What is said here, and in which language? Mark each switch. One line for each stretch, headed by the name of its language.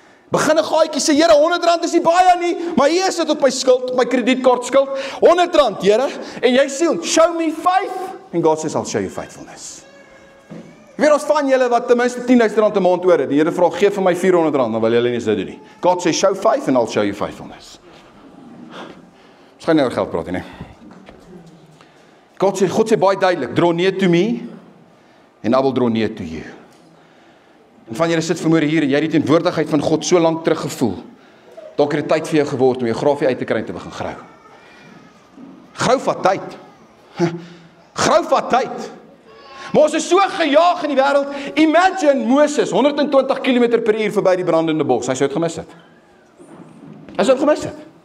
Afrikaans: Begin 'n gaatjie, sê Here, R100 is nie baie nie, maar hier is dit op my skuld, op my kredietkaart skuld. R100, Here, en jy sê,
English: show me faith, and God says, I'll show you faithfulness.
Afrikaans: Weet ons van julle wat ten minste R10,000 'n maand oor het, die Here vra, gee vir my R400, dan wil julle nie dit doen nie. God sê,
English: show faith, and I'll show you faithfulness.
Afrikaans: Ons gaan nie oor geld praat nie. God sê baie duidelik,
English: draw near to me, and I will draw near to you.
Afrikaans: En van julle sit vanmôre hier en jy het die teenwoordigheid van God so lank teruggevoel. Dalk het dit tyd vir jou geword om jou graafie uit te kry en te begin grou. Grou vat tyd. Grou vat tyd. Maar ons is so gejaag in die wêreld. Imagine Moses 120 km/h verby die brandende bos. Hy sou dit gemis het. Hy sou dit gemis het.